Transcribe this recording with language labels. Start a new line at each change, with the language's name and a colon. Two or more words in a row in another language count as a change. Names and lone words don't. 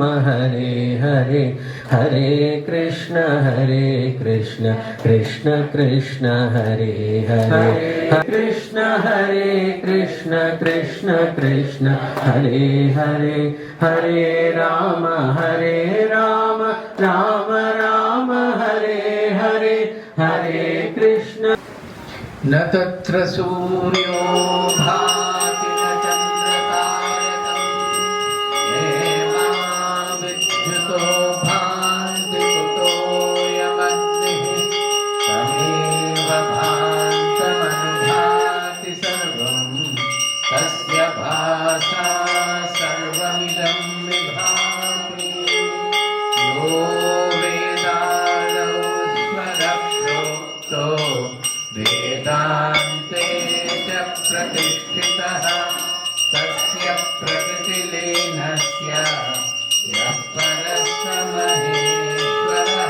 Sanskrit: ഹരേ ഹരേ, ഹരേ കൃഷ്ണ കൃഷ്ണ കൃഷ്ണ ഹരേ ഹരേ, കൃഷ്ണ കൃഷ്ണ കൃഷ്ണ ഹരേ ഹരേ, ഹരേ രാമ രാമ ഹരേ ഹരേ, ഹരേ കൃഷ്ണ. ന തത്ര സൂര്യോ ഭാതി ന ചന്ദ്രതാരകം, നേമാ വിദ്യുതോ ഭാന്തി കുതോയമഗ്നിഃ, തമേവ ഭാന്തമനുഭാതി സർവം, തസ്യ ഭാസാ സർവമിദം വിഭാതി. യോ വേദാദൗ സ്മരപ്രോക്തോ വേദാന്ते च प्रतिष्ठितः, तस्य प्रकृतिलीनस्य यः परः स महेश्वरः.